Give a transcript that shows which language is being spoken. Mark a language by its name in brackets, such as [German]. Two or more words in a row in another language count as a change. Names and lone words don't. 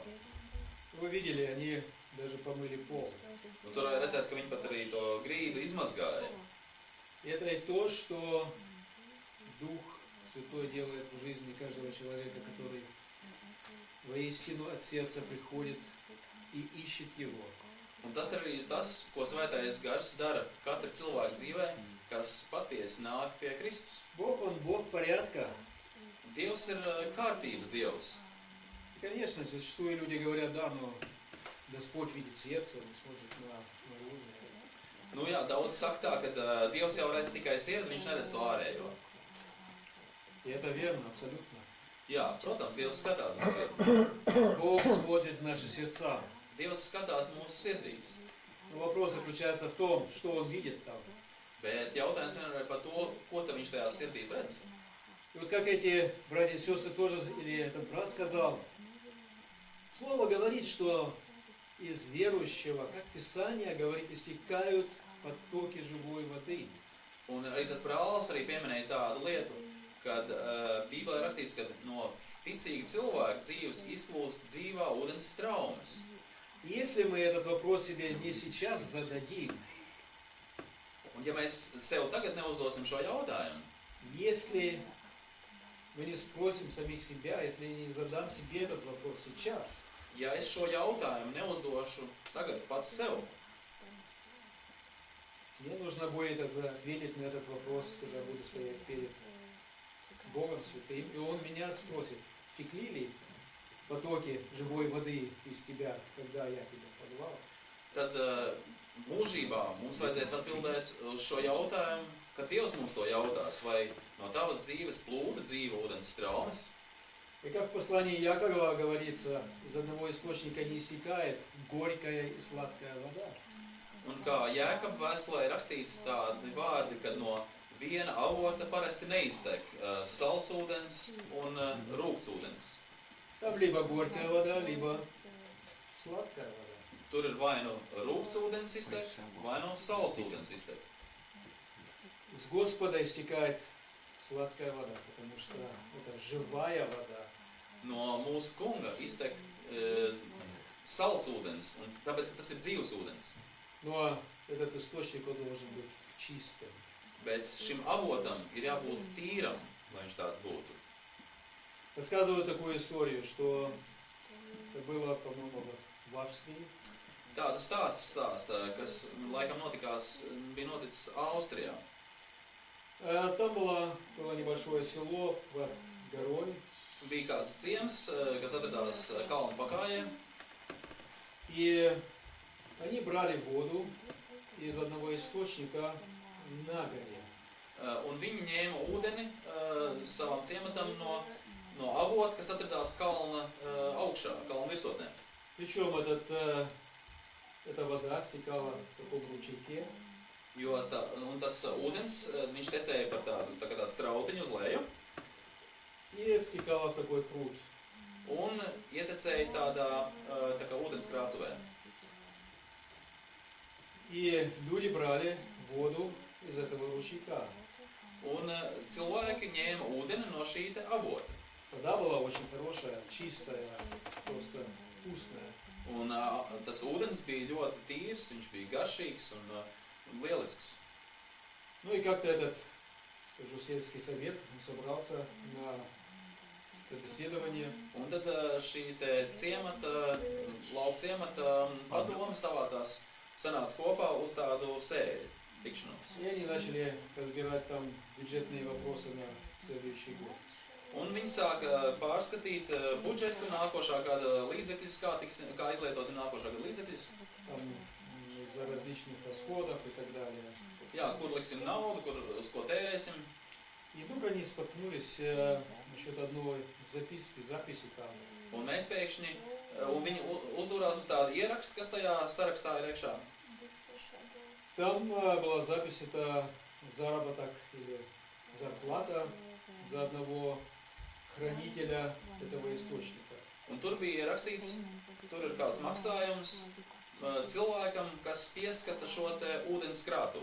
[Russian] Вы видели, они даже помыли пол. [Latvian] Un tur varēja redzēt, ka viņi pat arī to grīdu izmazgāja. [Russian] И это и то, что Дух Святой делает в жизни каждого человека, который воистину от сердца приходит и ищет Его. [Latvian] Un tas arī ir tas, ko Svētais Gars dara katra cilvēka dzīvē, kas patiesi nāk pie Kristus. [Russian] Бог, Он Бог порядка. [Latvian] Dievs ir kārtības Dievs. [Russian] И, конечно, зачастую люди говорят, да, но Господь видит сердце, Он смотрит наружу. [Latvian] Nu jā, daudz saka tā, ka Dievs jau redz tikai sirdi, viņš neredz to ārējo. [Russian] И это верно, абсолютно. [Latvian] Jā, protams, Dievs skatās uz sirdi. [Russian] Бог смотрит в наши сердца. [Latvian] Dievs skatās mūsu sirdīs. [Russian] Но вопрос заключается в том, что он видит там. [Latvian] Bet jautājums vienmēr ir par to, ko tad viņš tajās sirdīs redz. [Russian] И вот как эти братья и сестры тоже, или этот брат сказал, Слово говорит, что из верующего, как Писание говорит, истекают потоки живой воды. [Latvian] Un arī tas brālis arī pieminēja tādu lietu, kad Bībelē rakstīts, ka no ticīga cilvēka dzīves izplūst dzīvā ūdens straumes. [Russian] Если мы этот вопрос себе не сейчас зададим, [Latvian] Un ja mēs sev tagad neuzdosim šo jautājumu, [Russian] если мы не спросим самих себя, если не задам себе этот вопрос сейчас, [Latvian] ja es šo jautājumu neuzdošu tagad pats sev, [Russian] мне нужно будет ответить на этот вопрос, когда буду стоять перед Богом Святым, и Он меня спросит, текли ли потоки живой воды из тебя, когда я тебя позвал? [Latvian] tad mūžībā mums vajadzēs atbildēt uz šo jautājumu, kad Dievs mums to jautās, vai no tavas dzīves plūda dzīva ūdens straumes. [Russian] И как в послании Якова говорится, из одного источника не истекает горькая и сладкая вода. [Latvian] Un kā Jēkab vēstulē ir rakstīts tādi vārdi, kad no viena avota parasti neiztek salds ūdens un rūgts ūdens. [Russian] Там либо горькая вода, либо сладкая вода. [Latvian] Tur ir vai nu rūgts ūdens iztek, vai nu salds ūdens iztek. [Russian] Из Господа истекает сладкая вода, потому что это живая вода. [Latvian] No mūsu kunga iztek salds ūdens, un tāpēc, ka tas ir dzīvs ūdens. [Russian] Но этот источник он должен быть чистым. [Latvian] Bet šim avotam ir jābūt tīram, lai viņš tāds būtu. [Russian] Рассказываю такую историю, что это было, по-моему, в Австрии. [Latvian] Tādu stāsta, kas laikam bija noticis Austrijā. [Russian] Там было небольшое село в Гароне. [Latvian] Bija kāds ciems, kas atradās kalnu pakājē, [Russian] И они брали воду из одного источника на горе. [Latvian] un viņi ņēma ūdeni savam ciematam no avota, kas atradās kalna augšā, kalna virsotnē. [Russian] Причем эта вода стекала в таком ручейке. [Latvian] Jo tas ūdens, viņš tecēja par tādu strautiņu uz leju [Russian] И втекала в такой пруд. [Latvian] un ietecēja tā kā ūdens krātuvē. [Russian] И люди брали воду из этого ручейка. [Latvian] Un cilvēki ņēma ūdeni no šī te avota. [Russian] Вода была очень хорошая, чистая, просто вкусная. [Latvian] Un tas ūdens bija ļoti tīrs, viņš bija garšīgs un lielisks. [Russian] Ну и как-то этот, скажу, сельский совет собрался на собеседование. [Latvian] Un tad šī te lauka ciemata padome sanāca kopā uz tādu sēdi, tikšanos. [Russian] И они начали разбирать там бюджетные вопросы на следующий год. [Latvian] Un viņi sāka pārskatīt budžetu nākošā gada līdzekļus, kā izlietosim nākošā gada līdzekļus. [Russian] Там из-за различных расходов и так далее. [Latvian] Jā, kur liksim naudu, uz ko tērēsim. [Russian] И вдруг они споткнулись насчет одной записи там. [Latvian] Un mēs pēkšņi, un viņi uzdurās uz tādu ierakstu, kas tajā sarakstā ir iekšā. [Russian] Там была запись, это заработок или зарплата за одного хранителя этого источника. [Latvian] Un tur bija rakstīts, tur ir kāds maksājums cilvēkam, kas pieskata šo te ūdens krātuvi.